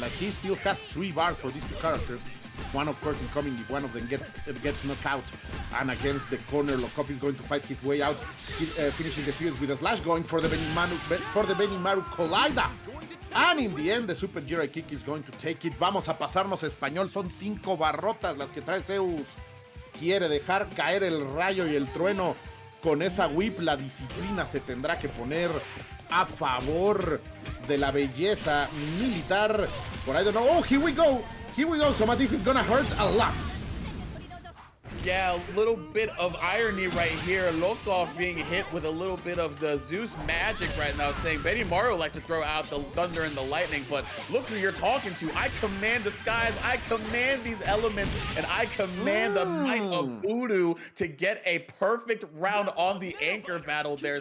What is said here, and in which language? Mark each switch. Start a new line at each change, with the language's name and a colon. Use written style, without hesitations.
English: Like, he still has 3 bars for these 2 characters. One, of course, incoming if one of them gets knocked out. And against the corner, Lokof is going to fight his way out, finishing the series with a flash, going for the Benimaru Collider. And in the end, the Super Giro kick is going to take it.
Spanish: Vamos a pasarnos español. Son 5 barrotas las que trae ZEUS. Quiere dejar caer el rayo y el trueno. Con esa whip, la disciplina se tendrá que poner a favor de la belleza militar. Por ahí de nuevo.
English: Oh, here we go. Here we go, Soma. This is gonna hurt a lot. Yeah, a little bit of irony right here. Lokof being hit with a little bit of the ZEUS magic right now, saying Benimaru likes to throw out the thunder and the lightning, but look who you're talking to. I command the skies, I command these elements, and I command the might of voodoo to get a perfect round on the anchor battle there.